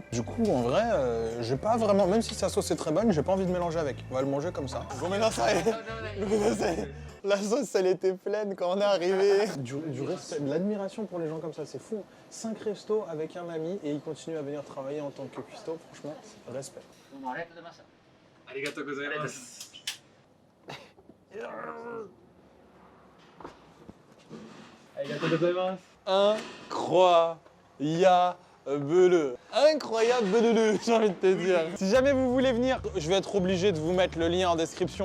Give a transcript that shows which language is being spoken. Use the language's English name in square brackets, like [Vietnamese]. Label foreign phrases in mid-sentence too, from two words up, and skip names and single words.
[French] Du coup, en vrai, j'ai pas vraiment, même si sa sauce est très bonne, j'ai pas envie de mélanger avec. On va le manger comme ça. Go menasai. La sauce, elle était pleine quand on est arrivé. Du respect, de l'admiration pour les gens comme ça, c'est fou. 5 restos avec un ami et il continue à venir travailler en tant que cuistot. Franchement, respect. [Japanese] どうもありがとうございました。ありがとうございます。 [French] Incroyable, j'ai envie de te dire. Si jamais vous voulez venir, je vais être obligé de vous mettre le lien en description.